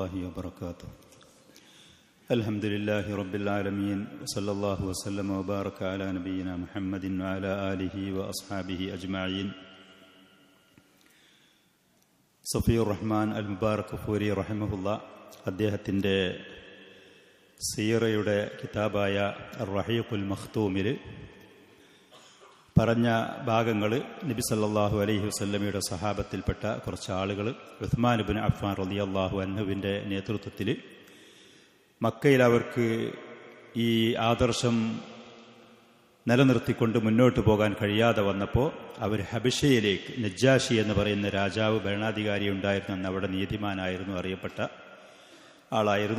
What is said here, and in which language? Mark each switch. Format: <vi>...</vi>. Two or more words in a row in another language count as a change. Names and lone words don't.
<ar>الله وبركاته. الحمد لله رب العالمين وصلى الله وسلم وبارك على نبينا محمد وعلى آله وأصحابه أجمعين.</ar> <ml>സഫിയുർ റഹ്മാൻ അൽ മുബാറക് ഫൂരി റഹിമഹുല്ല അദ്ദേഹത്തിൻ്റെ സീറയുടെ കിതാബായ റഹീഖുൽ മഖ്തൂമിൽ പറഞ്ഞ ഭാഗങ്ങൾ നബി</ml> <ar>صلى الله عليه وسلم</ar> <ml>സഹാബത്തിൽപ്പെട്ട കുറച്ച് ആളുകൾ ഉസ്മാൻ ഇബ്നു അഫ്ഫാൻ</ml> <ar>رضي الله عنه</ar> <ml>നേതൃത്വത്തിൽ മക്കയിൽ അവർക്ക് ഈ ആദർശം നിലനിർത്തിക്കൊണ്ട് മുന്നോട്ട് പോകാൻ കഴിയാതെ വന്നപ്പോൾ അവർ ഹബശയിലേക്ക്, നജ്ജാഷി എന്ന് പറയുന്ന രാജാവ് ഭരണാധികാരി ഉണ്ടായിരുന്നു, അന്ന് അവിടെ നീതിമാനായിരുന്നു, അറിയപ്പെട്ട ആളായിരുന്നു.</ml>